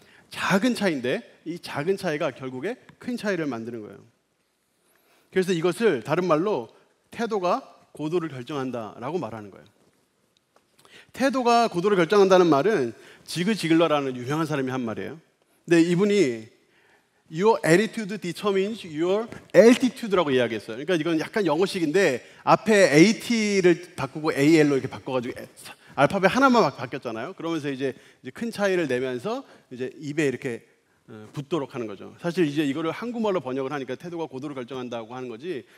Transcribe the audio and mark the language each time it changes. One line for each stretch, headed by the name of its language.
Korean: 작은 차이인데 이 작은 차이가 결국에 큰 차이를 만드는 거예요. 그래서 이것을 다른 말로 태도가 고도를 결정한다라고 말하는 거예요. 태도가 고도를 결정한다는 말은 지그 지글러라는 유명한 사람이 한 말이에요. 근데 이분이
English: Your attitude determines your altitude라고
Korean: 이야기했어요. 그러니까 이건 약간 영어식인데 앞에 AT를 바꾸고 AL로 이렇게 바꿔가지고 알파벳 하나만 바뀌었잖아요. 그러면서 이제 큰 차이를 내면서 이제 입에 이렇게 붙도록 하는 거죠. 사실 이제 이거를 한국말로 번역을 하니까 태도가 고도를 결정한다고 하는 거지.